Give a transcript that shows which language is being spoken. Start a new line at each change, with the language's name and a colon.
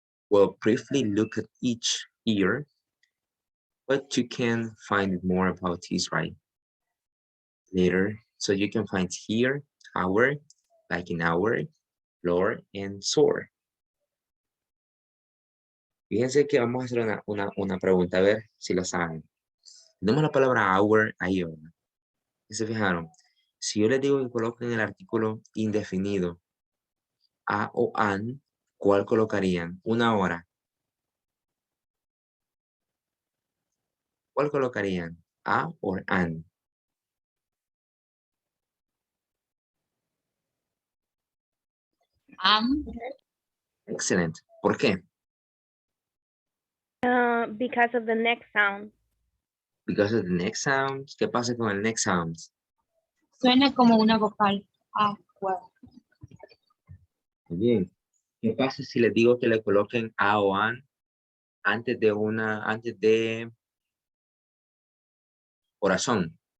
English: We'll briefly look at each here, but you can find more about this, right, later. So you can find here, our, like in our, floor, and soar.
Spanish: Fíjense que vamos a hacer una pregunta, a ver si lo saben. Tenemos la palabra our ahí, ¿verdad? ¿Y se fijaron? Si yo les digo que coloquen el artículo indefinido, a o an, ¿cuál colocarían? Una hora. ¿Cuál colocarían? A o an. Excelente. ¿Por qué?
English: Because of the next sound. Because of the next sound.
Spanish: ¿Qué pasa con el
English: next sound?
Spanish: Suena como una vocal. Agua. Muy bien. ¿Qué pasa si les digo que le coloquen a o an antes de corazón?